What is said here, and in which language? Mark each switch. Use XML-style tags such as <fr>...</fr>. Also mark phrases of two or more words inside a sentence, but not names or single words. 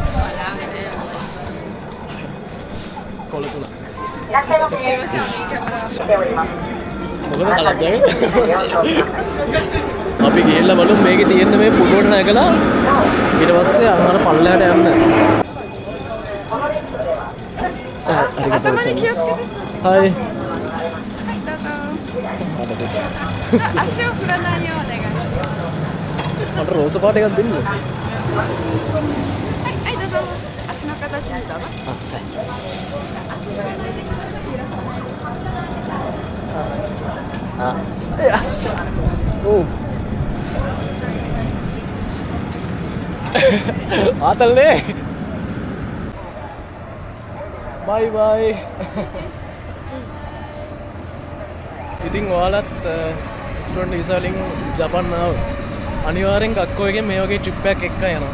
<si>මොකද කලක්ද අපි ගිහිල්ලා බලමු මේකේ තියෙන මේ පුටුවට නැගලා ඊට පස්සේ අර පල්ලෙහාට යන්න. හයි.</si> <ja>足を振らないようお願いします。</ja> <si>මට රෝස පාට එකක් දෙන්න.</si> <ja>はいどうぞ。足の形にどうぞ。</ja> <en>Yes.</en> <si>Oh. ආතල්නේ.</si> <en>Bye bye.</en> <si>ඉතින් ඔයාලත් ස්ටුඩන්ට් වීසා වලින් ජපාන් ආව අනිවාර්යෙන් ගක්කෝ එකෙන් මේ වගේ ට්‍රිප් එකක් එක්ක යනවා.</si>